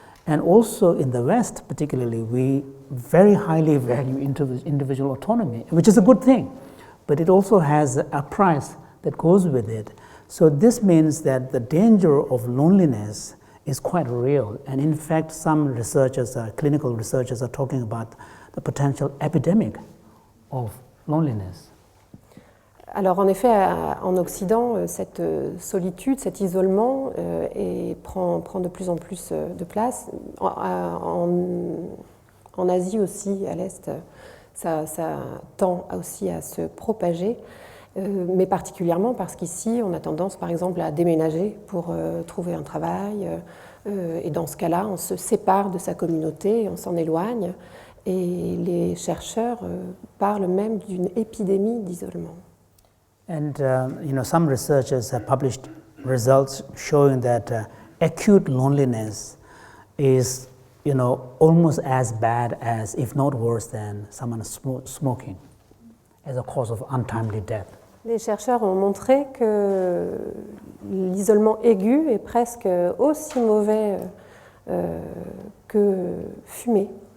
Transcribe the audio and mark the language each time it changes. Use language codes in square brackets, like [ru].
[en] And also in the West particularly, we very highly value individual autonomy, which is a good thing, but it also has a price that goes with it. So this means that the danger of loneliness is quite real. And in fact, some researchers, clinical researchers, are talking about the potential epidemic of loneliness? [fr] Alors en effet, en Occident, cette solitude, cet isolement prend de plus en plus de place. En Asie aussi, à l'Est, ça tend aussi à se propager, mais particulièrement parce qu'ici, on a tendance par exemple à déménager pour trouver un travail, et dans ce cas-là, on se sépare de sa communauté, on s'en éloigne, et les chercheurs parlent même d'une épidémie d'isolement. [en] And some researchers have published results showing that acute loneliness is almost as bad as, if not worse than, someone smoking as a cause of untimely death. [fr] Les chercheurs ont montré que l'isolement aigu est presque aussi mauvais que fumer.